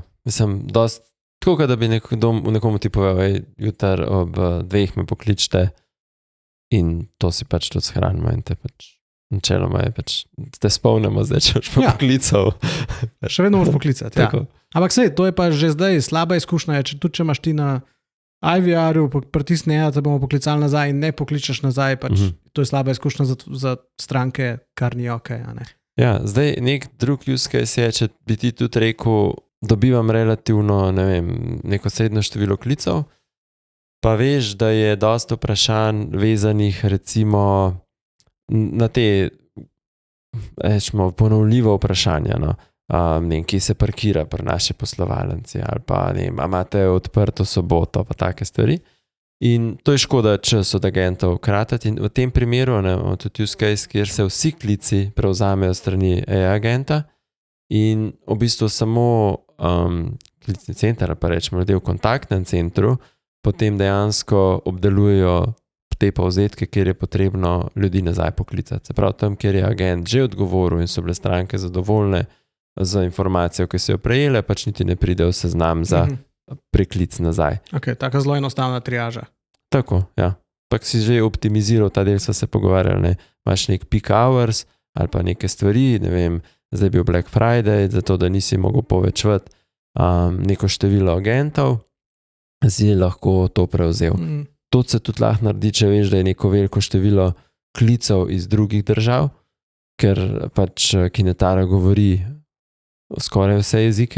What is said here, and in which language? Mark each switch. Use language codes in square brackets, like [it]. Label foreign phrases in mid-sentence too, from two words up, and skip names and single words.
[sl] Mislim, tako da bi nekomu ti povedal, jutar ob 2 me pokličite in to si pač tudi shranimo in te pač načeloma je pač, te spomnimo zdaj, če boš pa poklical. Še vedno boš poklicati, ja. Ampak sej, to je pa že zdaj slaba izkušnja, tudi če imaš ti na IVR-u pritisne, da bomo poklicali nazaj in ne pokličeš nazaj, pač to je slaba izkušnja za stranke, kar ni ok, a ne. Ja, zdaj nek drug [en] use case [sl] je, če bi ti tudi rekel, dobivam relativno, ne vem, neko srednjo število klicev, pa veš, da je dosti vprašanj vezanih recimo na te ponovljivo vprašanja, no. Kje se parkira pri naši poslovalnici ali pa imate odprto soboto pa take stvari. In to je škoda čas od agentov kratati in v tem primeru imamo tudi [en] use case, [sl] kjer se vsi klici prevzamejo strani agenta in v bistvu samo klicni center, pa rečemo ljudje v kontaktnem centru, potem dejansko obdelujejo te povzetke, kjer je potrebno ljudi nazaj poklicati. Se pravi, tam, kjer je agent že odgovoril in so bile stranke zadovoljne za informacijo, ki so jo prejele, pač niti ne pride v seznam za preklic nazaj. Ok, taka zelo enostavna triaža. Tako, ja. Pa si že optimiziral, ta del sva se pogovarjali, ne, imaš nek [en] peak hours [sl] ali pa neke stvari, ne vem, zdaj je bil Black Friday, zato da nisi mogel povečevati neko število agentov, si lahko to prevzel. To se tudi lahko naredi, če veš, da je neko veliko število klicev iz drugih držav, ker pač kinetara govori skoraj vse jezike.